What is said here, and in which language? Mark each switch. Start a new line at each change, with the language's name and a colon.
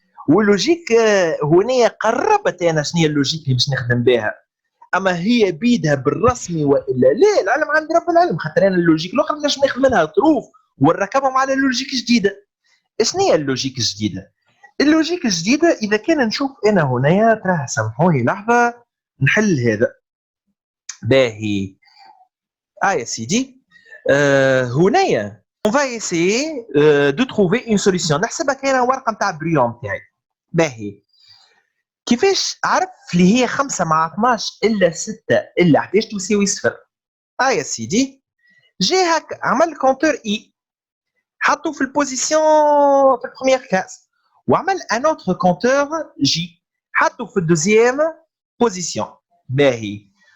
Arabic: واللوجيك هنا قربت انا شنو هي اللوجيك اللي باش نخدم بها اما هي بيدها بالرسمي والا لا العلم عند رب العلم. خاطر انا اللوجيك الاخرى نجم ناخذ منها ظروف ونركبهم على اللوجيك الجديده. شنو هي اللوجيك الجديده؟ اللوجيك الجديده اذا كان نشوف انا هنايا تراه سامحوني لحظه نحل هذا باهي. يا سيدي هنايا
French: on va essayer de trouver une solution.
Arabic: نحسبها كاينه ورقه نتاع بريون تاعي باهي. كيفاش عرف اللي هي 5 مع 12 الا 6 الا 11 تساوي 0؟ يا سيدي جي هكا عمل كونتور اي حطوا في البوزيسيون في البروميير كاس وعمل ان اوتر كونتور جي حطوا في الدوزيام بوزيسيون باهي.